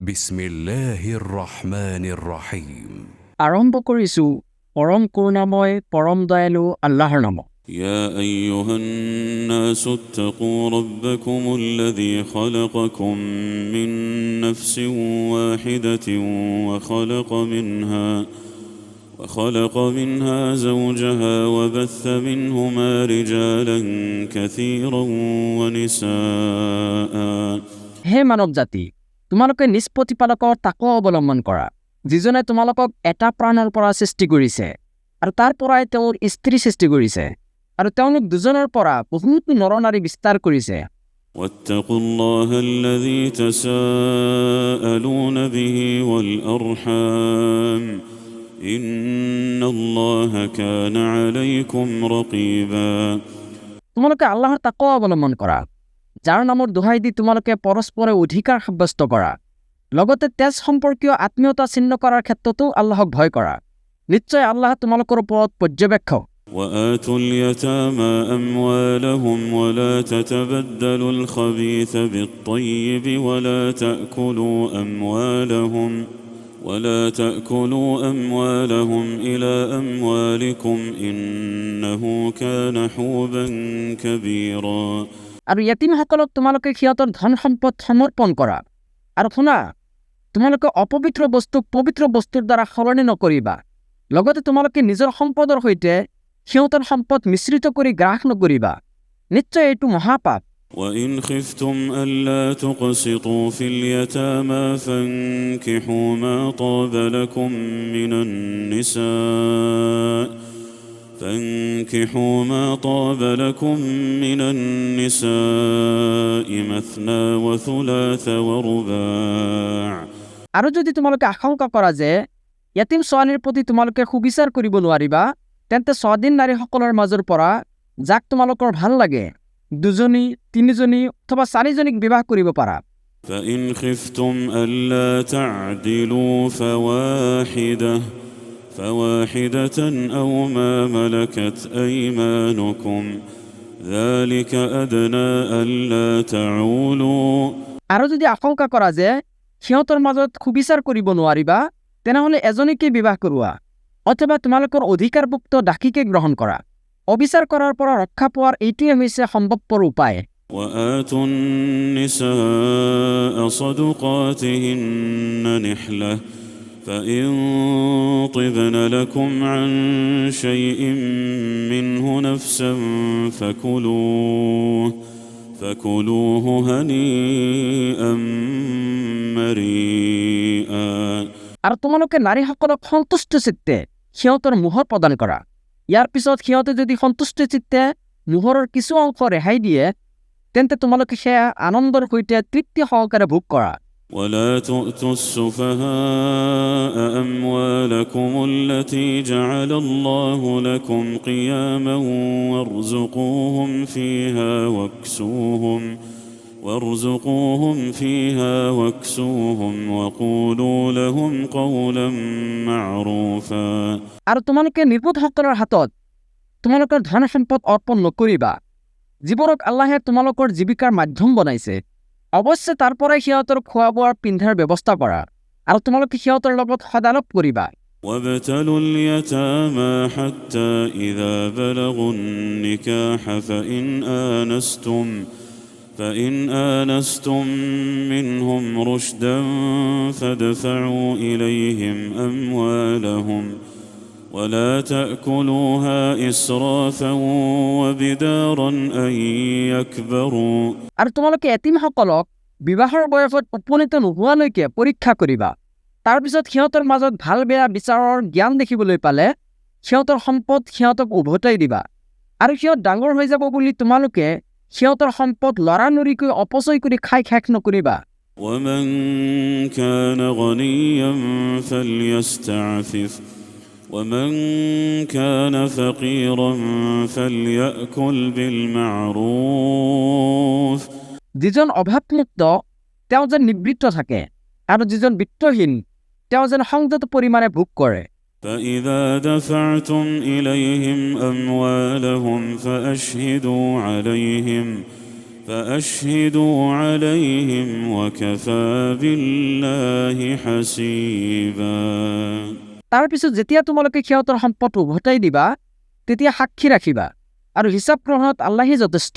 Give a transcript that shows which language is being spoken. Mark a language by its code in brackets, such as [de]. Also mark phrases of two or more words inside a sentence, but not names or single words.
[ar] بسم الله الرحمن الرحيم. [as] আৰম্ভ কৰিছোঁ পৰম কৰুণাময় পৰম দয়ালু আল্লাহৰ নামত। [ar] يا أيها الناس اتقوا ربكم الذي خلقكم من نفس واحدة وخلق منها زوجها وبث منهما رجالا كثيرا ونساء [as] হে মানৱ জাতি, তোমালোকে নিজ প্ৰতিপালকৰ তাকৱা অৱলম্বন কৰা, যিজনে তোমালোকক এটা প্ৰাণৰ পৰা সৃষ্টি কৰিছে আৰু তাৰ পৰাই তেওঁৰ স্ত্ৰী সৃষ্টি কৰিছে আৰু তেওঁলোক দুজনৰ পৰা বহুত নৰনাৰী বিস্তাৰ কৰিছে। [ar] واتقوا الله الذي تساءلون به والأرحام إن الله كان عليكم رقيبا [as] তোমালোকে আল্লাহৰ তাকৱা অৱলম্বন কৰা, যাৰ নামৰ দোহাই দি তোমালোকে পৰস্পৰে অধিকাৰ সাব্যস্ত কৰা, লগতে তেজ সম্পৰ্কীয় আত্মীয়তা ছিন্ন কৰাৰ ক্ষেত্ৰতো আল্লাহক ভয় কৰা। নিশ্চয় আল্লাহ তোমালোকৰ ওপৰত পৰ্যবেক্ষক। [ar] وآتوا اليتامى أموالهم ولا تتبدلوا الخبيث بالطيب ولا تأكلوا أموالهم إلى أموالكم إنه كان حوبا كبيرا [as] আৰু য়াতিমসকলক তোমালোকে সিহঁতৰ ধন সম্পদ সমৰ্পণ কৰা। আৰু শুনা, তোমালোকে অপবিত্ৰ বস্তুক পবিত্ৰ বস্তুৰ দ্বাৰা সলনি নকৰিবা। লগতে তোমালোকে নিজৰ সম্পদৰ সৈতে সিহঁতৰ সম্পদ মিশ্ৰিত কৰি গ্ৰাস নকৰিবা। নিশ্চয় এইটো মহাপাপ। [ar] وإن خفتم ألا تقسطوا في اليتامى فانكحوا ما طاب لكم من النساء مثنى وثلاث ورباع [as] আৰু যদি তোমালোকে আশংকা কৰা যে য়াতিম ছোৱালীৰ প্ৰতি তোমালোকে সুবিচাৰ কৰিব নোৱাৰিবা, তেন্তে স্বাধীন নাৰীসকলৰ মাজৰ পৰা যাক তোমালোকৰ ভাল লাগে দুজনী, তিনিজনী অথবা চাৰিজনীক বিবাহ কৰিব পাৰা। [ar] فإن خفتم ألا تعدلوا فواحدة أو ما ملكت أيمانكم ذلك أدنى ألا تعولوا [as] আৰু যদি আশংকা কৰা যে সিহঁতৰ মাজত সুবিচাৰ কৰিব নোৱাৰিবা, তেনেহ'লে এজনীকে বিবাহ কৰোৱা অথবা তোমালোকৰ অধিকাৰভুক্ত দাসীকে গ্ৰহণ কৰা। অবিচাৰ কৰাৰ পৰা ৰক্ষা পোৱাৰ এইটোৱে হৈছে সম্ভৱপৰ উপায়। [ar] وآتوا النساء صدقاتهن نحلة فإن طبن لكم عن شيء منه نفسا فكلوه هنيئا مريئا [as] আৰু তোমালোকে নাৰীসকলক সন্তুষ্ট চিত্তে সিহঁতৰ মোহৰ প্ৰদান কৰা। ইয়াৰ পিছত সিহঁতে যদি সন্তুষ্ট চিত্তে মোহৰৰ কিছু অংশ ৰেহাই দিয়ে, তেন্তে তোমালোকে সেয়া আনন্দৰ সৈতে তৃপ্তি সহকাৰে ভোগ কৰা। [ar] ولا تؤتوا السفهاء أموالكم التي جعل الله لكم قياما وارزقوهم فيها واكسوهم وقولوا لهم قولا معروفا [as] আৰু তোমালোকে নিৰ্বোধসকলৰ হাতত তোমালোকৰ ধন সম্পদ অৰ্পণ নকৰিবা, যিবোৰক আল্লাহে তোমালোকৰ জীৱিকাৰ মাধ্যম বনাইছে। অৱশ্যে তাৰ পৰাই সিহঁতৰ খোৱা বোৱাৰ পিন্ধাৰ ব্যৱস্থা কৰা আৰু তোমালোকে সিহঁতৰ লগত সদালপ কৰিবা। [ar] وابتلوا اليتامى حتى إذا بلغوا النكاح فإن آنستم منهم رشدا فادفعوا إليهم أموالهم ولا تأكلوها إسرافا وبدارا أن يكبروا [as] আৰু তোমালোকে এতিমসকলক বিবাহৰ বয়সত উপনীত নোহোৱালৈকে পৰীক্ষা কৰিবা। তাৰপিছত সিহঁতৰ মাজত ভাল বেয়া বিচাৰৰ জ্ঞান দেখিবলৈ পালে সিহঁতৰ সম্পদ সিহঁতক উভতাই দিবা। আৰু সিহঁত ডাঙৰ হৈ যাব বুলি তোমালোকে সিহঁতৰ সম্পদ লৰালৰিকৈ অপচয় কৰি খাই শেষ নকৰিবা। [ar] ومن كان غنيا فليستعفف ومن كان فقيرا فليأكل بالمعروف [as] যিজন অভাৱমুক্ত তেওঁ যেন নিবৃত্ত থাকে আৰু যিজন বিত্তহীন তেওঁ যেন সংযত পৰিমাণে ভোগ কৰে। [ar] فإذا دفعتم إليهم أموالهم فأشهدوا عليهم وكفى بالله حسيبا [as] তাৰ পিছত যেতিয়া তোমালোকে সিহঁতৰ সম্পদ উভতাই দিবা তেতিয়া সাক্ষী ৰাখিবা আৰু হিচাপ গ্ৰহণত আল্লাহেই যথেষ্ট